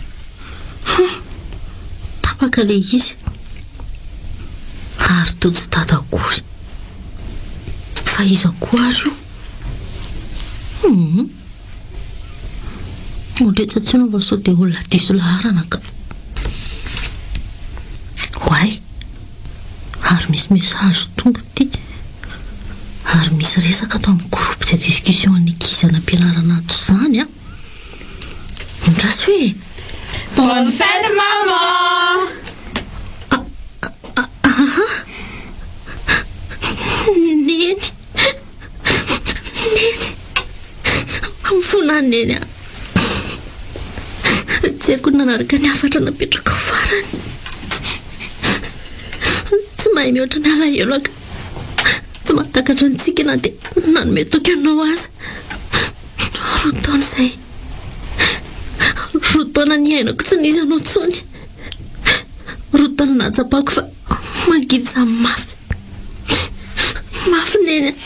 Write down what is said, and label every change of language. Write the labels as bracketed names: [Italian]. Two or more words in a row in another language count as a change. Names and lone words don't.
[Malagasy] tapaka le izy ary tojo dadakory fa iza koa ary io ondretsatsy nova sao dia olona diso laharana ka hoay ary misy message tonga ty ary misy resaka atao amin'ny [French] groupe de discussion [Malagasy] ny ankizy anam-pianarana ato zany indrasy hoe [French] bonne fête maman [Malagasy] neny mifonany neny tsy haiko nanaraka ny afatra napetraka ho farany tsy mahay mihoatra ny alahelo aka tsy mahatakatra ntsika na dia nanome toky anao aza roa taona izay roa taona ny ainako tsy nisy anao tsony roa taona nahatsapako fa mangidy za mafy mafy neny